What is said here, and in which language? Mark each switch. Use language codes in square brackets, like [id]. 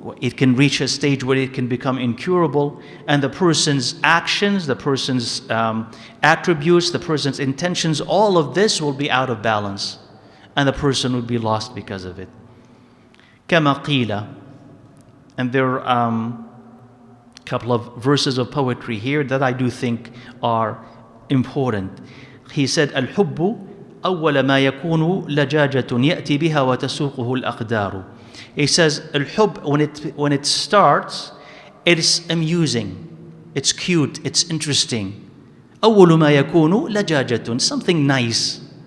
[en] It can reach a stage where it can become incurable, and the person's actions, the person's attributes, the person's intentions, all of this will be out of balance, and the person will be lost because of it. [ar] كما قيل, [en] and there are a couple of verses of poetry here that I do think are important. He said, [ar] الحب أول ما يكون لجاجة يأتي بها وتسوقه الأقدار. [en] He says, al-hub, when it starts, it is amusing, it's cute, it's interesting. [ar] أول ما يكون لجاجة, [en] something nice.